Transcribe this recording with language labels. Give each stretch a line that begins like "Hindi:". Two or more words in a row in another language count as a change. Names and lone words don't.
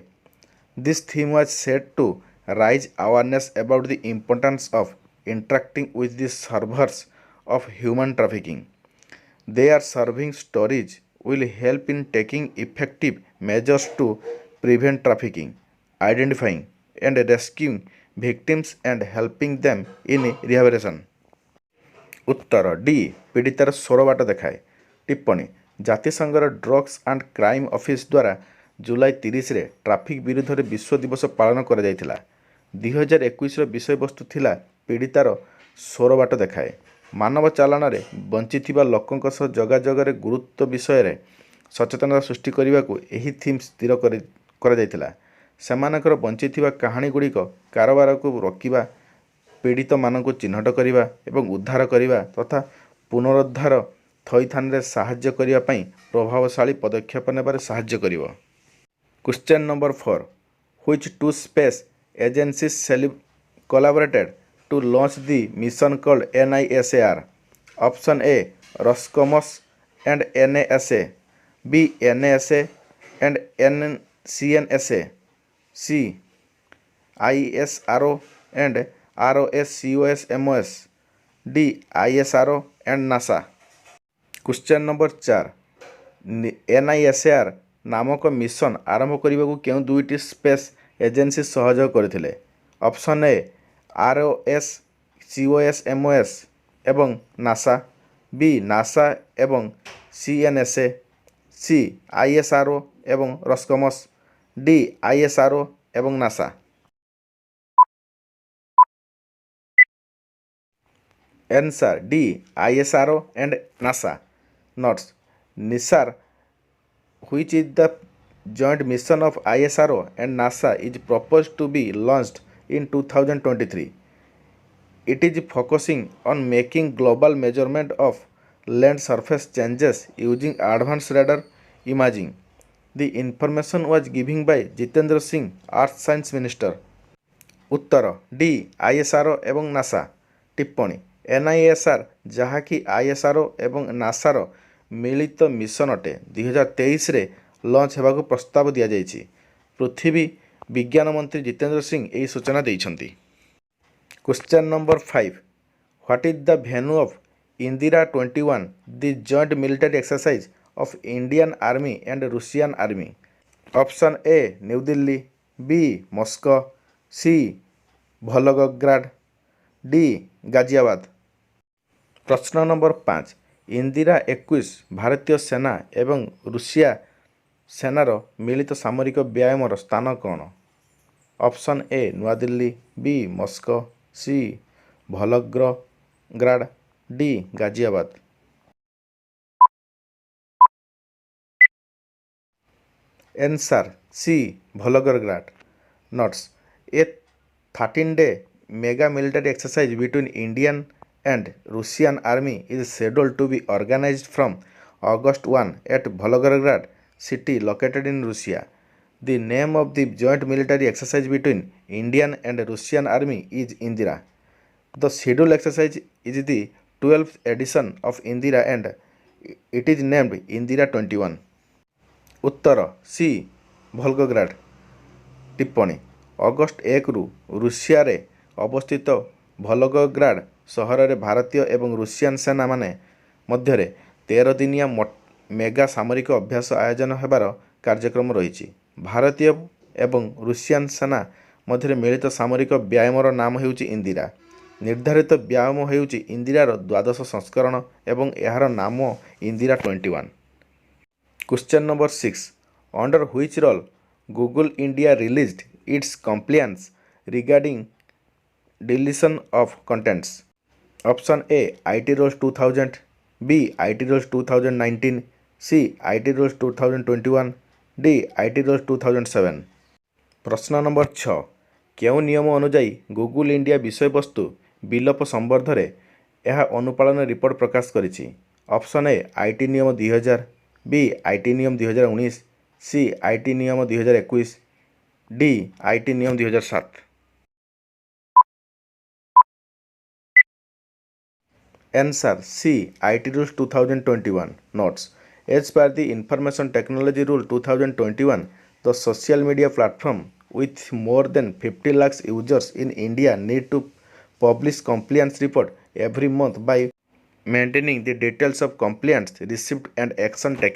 English: This theme was set to raise awareness about the importance of interacting with the survivors of human trafficking. Their surviving stories will help in taking effective measures to prevent trafficking, identifying and rescuing victims and helping them in rehabilitation.
Odia: ଉତ୍ତର ଡି. ପୀଡ଼ିତାର ସ୍ୱର ବାଟ ଦେଖାଏ. टिप्पणी: ଜାତିସଂଘର ଡ୍ରଗ୍ସ ଆଣ୍ଡ କ୍ରାଇମ୍ ଅଫିସ୍ ଦ୍ୱାରା ଜୁଲାଇ 30ରେ ଟ୍ରାଫିକ୍ ବିରୁଦ୍ଧରେ ବିଶ୍ୱ ଦିବସ ପାଳନ କରାଯାଇଥିଲା। 2021ର ବିଷୟବସ୍ତୁ ଥିଲା ପୀଡ଼ିତାର ସ୍ୱର ବାଟ ଦେଖାଏ। ମାନବ ଚାଲାଣରେ ବଞ୍ଚିଥିବା ଲୋକଙ୍କ ସହ ଯୋଗାଯୋଗରେ ଗୁରୁତ୍ୱ ବିଷୟରେ ସଚେତନତା ସୃଷ୍ଟି କରିବାକୁ ଏହି ଥିମ୍ ସ୍ଥିର କରାଯାଇଥିଲା। ସେମାନଙ୍କର ବଞ୍ଚିଥିବା କାହାଣୀଗୁଡ଼ିକ କାରବାରକୁ ରୋକିବା, ପୀଡ଼ିତମାନଙ୍କୁ ଚିହ୍ନଟ କରିବା ଏବଂ ଉଦ୍ଧାର କରିବା ତଥା ପୁନରୁଦ୍ଧାର ଥଇଥାନରେ ସାହାଯ୍ୟ କରିବା ପାଇଁ ପ୍ରଭାବଶାଳୀ ପଦକ୍ଷେପ ନେବାରେ ସାହାଯ୍ୟ କରିବ।
English: Question number 4. Which two space agencies collaborated to launch the mission called NISAR? Option A, Roscosmos and NASA. B, NASA and CNSA. C, ISRO and ROSCOSMOS. D, ISRO and NASA. Question number 4.
Odia: NISAR ନାମକ ମିଶନ ଆରମ୍ଭ କରିବାକୁ କେଉଁ ଦୁଇଟି
English: space agency
Odia: ସହଯୋଗ କରିଥିଲେ?
English: option A
Odia: ROSCOSMOS ଏବଂ ନାସା। ବି ନାସା ଏବଂ CNSA। ସି ISRO ଏବଂ ରସ୍କମସ୍। ଡି ISRO ଏବଂ ନାସା।
English: Answer D, ISRO and NASA. Notes: NISAR, which is the joint mission of ISRO and NASA, is proposed to be launched in 2023. It is focusing on making global measurement of land surface changes using advanced radar imaging. The information was given by Jitendra Singh, Earth Science Minister.
Odia: ଉତ୍ତର ଡି ISRO ଏବଂ ନାସା। ଟିପ୍ପଣୀ NISR ଯାହାକି ISRO ଏବଂ ନାସାର ମିଳିତ ମିଶନ ଅଟେ 2023ରେ ଲଞ୍ଚ ହେବାକୁ ପ୍ରସ୍ତାବ ଦିଆଯାଇଛି। ପୃଥିବୀ ବିଜ୍ଞାନ ମନ୍ତ୍ରୀ ଜିତେନ୍ଦ୍ର ସିଂ ଏହି ସୂଚନା ଦେଇଛନ୍ତି।
English: Question number 5. What is the venue of Indira 21, the joint military exercise of Indian Army and Russian Army? Option A, New Delhi. B, Moscow. C, Volgograd. D, Ghaziabad.
Odia: ପ୍ରଶ୍ନ ନମ୍ବର 5. ଇନ୍ଦିରା 21 ଭାରତୀୟ ସେନା ଏବଂ ରୁଷିଆ ସେନାର ମିଳିତ ସାମରିକ ବ୍ୟାୟାମର ସ୍ଥାନ କ'ଣ?
English: option A,
Odia: ନୂଆଦିଲ୍ଲୀ। ବି, ମସ୍କୋ। ସି, ଭଲଗ୍ରଗ୍ରାଡ୍। ଡି, ଗାଜିଆବାଦ।
English: Answer C, Volgograd. Notes: A 13-day mega military exercise between Indian and Russian army is scheduled to be organized from August 1 at Volgograd city located in Russia. The name of the joint military exercise between Indian and Russian army is Indira. The scheduled exercise is the 12th edition of Indira and it is named Indira 21.
Odia: ଉତ୍ତର ସି, ଭଲଗୋଗ୍ରାଡ୍। ଟିପ୍ପଣୀ ଅଗଷ୍ଟ 1ରୁ ରୁଷିଆରେ ଅବସ୍ଥିତ ଭଲଗୋଗ୍ରାଡ୍ ସହରରେ ଭାରତୀୟ ଏବଂ ରୁଷିଆନ ସେନା ମଧ୍ୟରେ 13 ଦିନିଆ ମେଗା ସାମରିକ ଅଭ୍ୟାସ ଆୟୋଜନ ହେବାର କାର୍ଯ୍ୟକ୍ରମ ରହିଛି। ଭାରତୀୟ ଏବଂ ରୁଷିଆନ ସେନା ମଧ୍ୟରେ ମିଳିତ ସାମରିକ ବ୍ୟାୟାମର ନାମ ହେଉଛି ଇନ୍ଦିରା। ନିର୍ଦ୍ଧାରିତ ବ୍ୟାୟାମ ହେଉଛି ଇନ୍ଦିରାର ଦ୍ୱାଦଶ ସଂସ୍କରଣ ଏବଂ ଏହାର ନାମ ଇନ୍ଦିରା 21।
English: Question number 6. Under which role Google India released its compliance regarding deletion of contents? Option A, IT Rules 2000. B, IT Rules 2019. C, IT Rules 2021. D, IT Rules 2007.
Odia: ପ୍ରଶ୍ନ ନମ୍ବର 6. କେଉଁ ନିୟମ ଅନୁଯାୟୀ ଗୁଗୁଲ ଇଣ୍ଡିଆ ବିଷୟବସ୍ତୁ ବିଲୋପ ସମ୍ବନ୍ଧରେ ଏହା ଅନୁପାଳନ ରିପୋର୍ଟ ପ୍ରକାଶ କରିଛି?
English: option A,
Odia: IT ନିୟମ 2000। ବି, IT ନିୟମ 2019। ସି, IT ନିୟମ 2021। ଡି, IT ନିୟମ 2007।
English: Answer C, IT Rules 2021. Notes: as per the Information Technology Rule 2021, the social media platform with more than 50 lakhs users in India need to publish compliance report every month by maintaining the details of compliance received and action taken.